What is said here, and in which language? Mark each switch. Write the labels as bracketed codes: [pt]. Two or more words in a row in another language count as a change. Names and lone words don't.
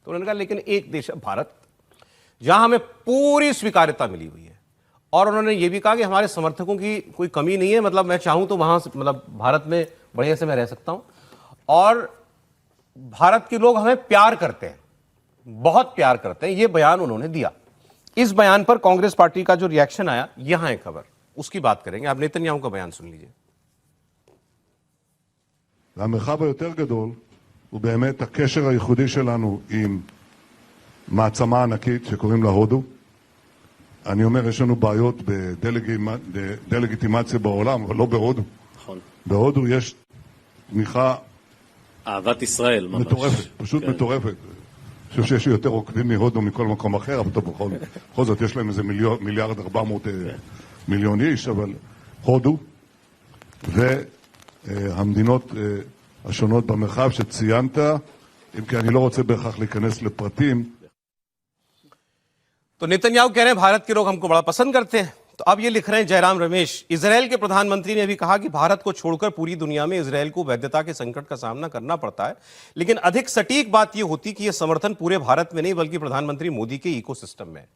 [hi] तो उन्होंने कहा लेकिन एक देश है भारत, जहां हमें पूरी स्वीकार्यता मिली हुई है, और उन्होंने ये भी कहा कि हमारे समर्थकों की कोई कमी नहीं है, मतलब मैं चाहूं तो वहां मतलब भारत में बढ़िया से मैं रह सकता हूं, और भारत के लोग हमें प्यार करते हैं, बहुत प्यार करते हैं। ये बयान उन्होंने दिया। इस बयान पर कांग्रेस पार्टी का जो रिएक्शन आया, यहां है खबर, उसकी बात करेंगे। आप नेतन्याहू का बयान सुन लीजिए। [he] והמרחב היותר גדול הוא באמת הקשר הייחודי שלנו עם מעצמה ענקית שקוראים לה הודו. אני אומר, יש לנו בעיות בדלגיטימציה בעולם, אבל לא בהודו. נכון. בהודו יש תמיכה אהבת ישראל ממש. מטורפת, פשוט כן. מטורפת. אני חושב שיש יותר עוקבים מהודו מכל מקום אחר, אבל בכל זאת יש להם איזה מיליארד 400 מיליון איש, אבל הודו והמדינות השונות במרחב שציינת, אם כי אני לא רוצה בהכרח להיכנס לפרטים. [hi] तो नेतन्याहू कह रहे हैं भारत के लोग हमको बड़ा पसंद करते हैं। तो अब ये लिख रहे हैं जयराम रमेश, इजराइल के प्रधानमंत्री ने भी कहा कि भारत को छोड़कर पूरी दुनिया में इजराइल को वैधता के संकट का सामना करना पड़ता है, लेकिन अधिक सटीक बात यह होती कि यह समर्थन पूरे भारत में नहीं बल्कि प्रधानमंत्री मोदी के इकोसिस्टम में।